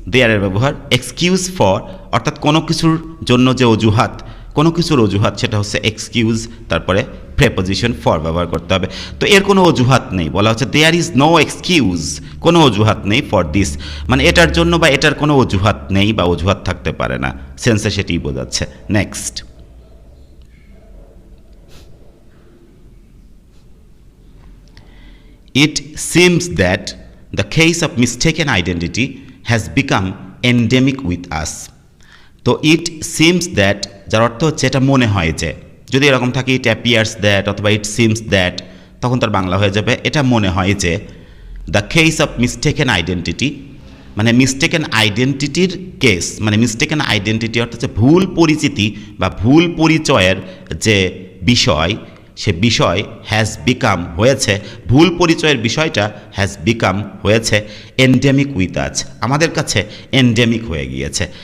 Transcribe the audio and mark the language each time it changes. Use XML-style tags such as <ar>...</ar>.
<bn>দেয়ারের ব্যবহার excuse for, অর্থাৎ কোনো কিছুর জন্য যে অজুহাত, কোনো কিছুর অজুহাত, সেটা হচ্ছে এক্সকিউজ, তারপরে প্রেপোজিশন ফর ব্যবহার করতে হবে। তো এর কোনো অজুহাত নেই, বলা হচ্ছে দেয়ার ইজ নো এক্সকিউজ, কোনো অজুহাত নেই ফর দিস, মানে এটার জন্য বা এটার কোনো অজুহাত নেই বা অজুহাত থাকতে পারে না, সেন্সে সেটিই বোঝাচ্ছে।</bn> <en>Next, it seems that the case of mistaken identity has become endemic with us.</en> <bn>তো</bn> <en>it seems that,</en> <bn>যার অর্থ হচ্ছে এটা মনে হয় যে, যদি এরকম থাকে</bn> <en>it appears that</en> <bn>অথবা it seems that, তখন তার বাংলা হয়ে যাবে এটা মনে হয় যে।</bn> <en>the case of mistaken identity,</en> <bn>মানে মিস্টেকেন আইডেন্টিটির কেস, মানে মিস্টেকেন আইডেন্টিটি অর্থ হচ্ছে ভুল পরিচিতি বা ভুল পরিচয়ের যে বিষয়, সে বিষয়</bn> <en>has become</en> <bn>হয়েছে, ভুল পরিচয়ের বিষয়টা হ্যাজ বিকাম হয়েছে</bn> <en>endemic with us,</en> <bn>আমাদের কাছে এন্ডেমিক হয়ে গিয়েছে।</bn>